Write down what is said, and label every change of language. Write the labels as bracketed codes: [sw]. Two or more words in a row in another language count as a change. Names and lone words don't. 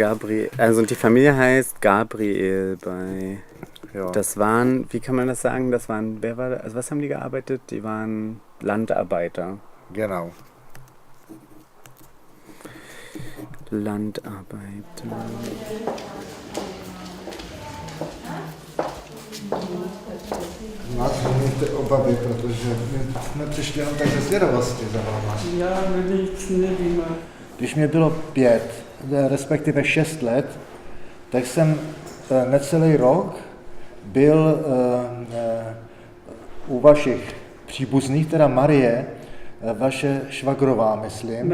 [de] Gabriel, also die Familie heißt Gabriel bei... Ja. Das waren, wie kann man das sagen, wer war das, also was haben die gearbeitet? Die waren Landarbeiter. Genau. Landarbeiter. [cs] Máte mějte obavy, protože my jsme přišli jenom tak ze zvědavosti za váma. Já nic nevím. Když mě bylo 5, respektive 6 let, tak jsem necelý rok byl u vašich příbuzných, teda Marie, vaše švagrová, myslím.